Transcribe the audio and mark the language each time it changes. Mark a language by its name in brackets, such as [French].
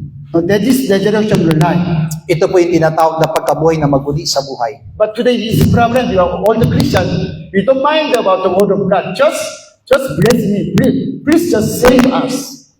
[English] That is the resurrection life. [Filipino] Ito po yung tinatawag na pagkabuhay na magmuli sa buhay. [English] But today is the problem. All the Christians, we don't mind about the Word of God. Just bless me. Please just save us.